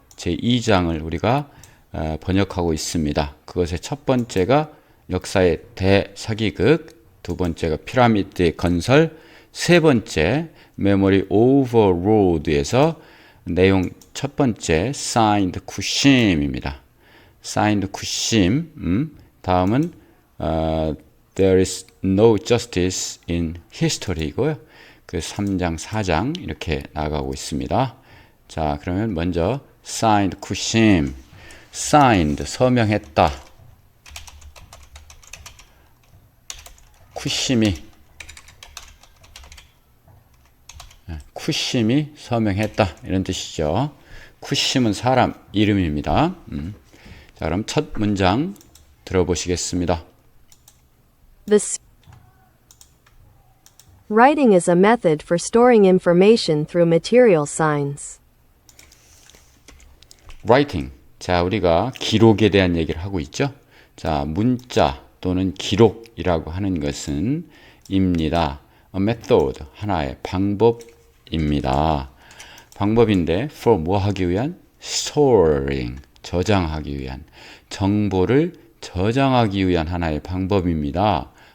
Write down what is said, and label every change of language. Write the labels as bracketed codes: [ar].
[ko] 제2장을 우리가 번역하고 있습니다. 그것의 첫 번째가 역사의 대사기극, 두 번째가 피라미드의 건설, 세 번째 메모리 오버로드에서 내용 첫 번째 사인드 쿠심입니다. 사인드 쿠심. 다음은 [en] There is no justice in history이고요. [ko] 그 3장, 4장 이렇게 나가고 있습니다. 자, 그러면 먼저 signed 쿠심. signed 서명했다. 쿠심이 서명했다 이런 뜻이죠. 쿠심은 사람 이름입니다. 자, 그럼 첫 문장 들어보시겠습니다. [en] Writing is a method for storing information through material signs. writing. [ko] 자, 우리가 기록에 대한 얘기를 하고 있죠. 자, 문자 또는 기록이라고 하는 것은 입니다. A method, 하나의 방법입니다. 방법인데 for 뭐 하기 위한? storing, 저장하기 위한, 정보를 저장하기 위한 하나의 방법입니다.